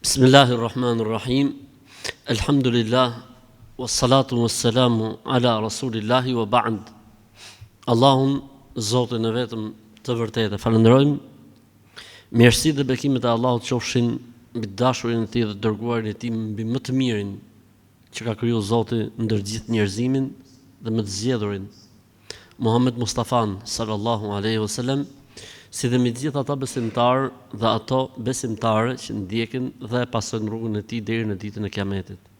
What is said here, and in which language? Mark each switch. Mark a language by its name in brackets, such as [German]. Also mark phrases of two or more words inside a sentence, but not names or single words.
[Arabic] بسم الله الرحمن الرحيم. الحمد لله، والصلاة والسلام على رسول الله وبعد. [Albanian] Allahun, Zotin e vetëm të vërtetë, falenderojmë. Mirësitë dhe bekimet e Allahut qofshin mbi dashurinë e Tij dhe dërguarin e Tij, mbi më të mirin që ka krijuar Zoti ndër gjithë njerëzimin dhe më të zgjedhurin, Muhammed Mustafan [Arabic] صلى الله عليه وسلم, [Albanian] si dhe me gjithë ata besimtarë dhe ato besimtare që ndjekin dhe pasojnë rrugën e Tij deri në ditën e Kiametit.